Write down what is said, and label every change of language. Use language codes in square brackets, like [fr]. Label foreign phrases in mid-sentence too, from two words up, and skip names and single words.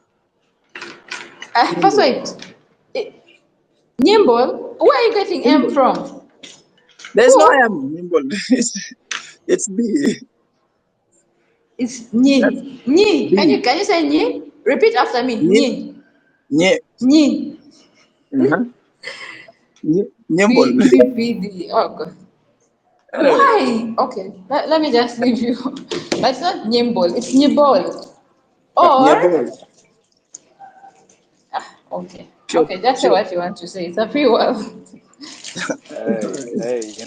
[en] First Nyebol. wait. Eh, Nimbol? Where are you getting M Nyebol. from? There's no I Who? am Nyebol. It's B. It's That's Nyi. Nyi. Can B. you say Nyi? Repeat after me. Nye, Nyi. nye, Nyi. uh-huh. Nyebol. PPD. Oh God. Anyway, Why? Okay. Let me just leave you. But it's not Nimbol. It's Nibol. Or Nyebol. okay. Sure, Okay. Just say sure. what you want to say. It's a free world. Hey.